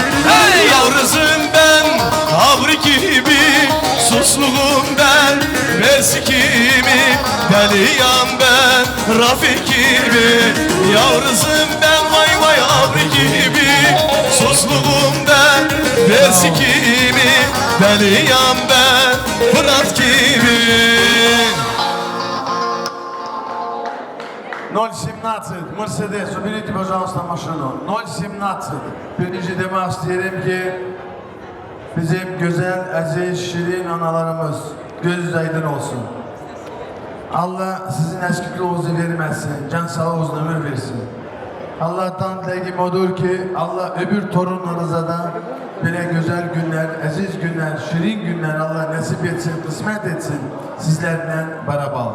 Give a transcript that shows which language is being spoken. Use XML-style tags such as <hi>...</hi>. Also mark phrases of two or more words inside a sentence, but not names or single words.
<tr>Hey yavruzum ben, havri gibi, susluğum ben, mersi kimi, deliyam ben, Rafik gibi. Yavruzum ben, vay vay havri gibi, susluğum ben, mersi kimi, deliyam ben, Fırat gibi.</tr> <ru>017 Mercedes, уберите, пожалуйста, машину. 017.</ru> <tr>Birinci demek isterim ki bizim güzel, aziz, şirin analarımız gözünüz aydın olsun. Allah sizin eskikliğinizi vermesin, can sağlığınızı ömür versin. Allah'tan dileğim odur ki Allah öbür torunlarınıza da böyle güzel günler, aziz günler, şirin günler Allah nasip etsin, kısmet etsin sizlerle beraber.</tr>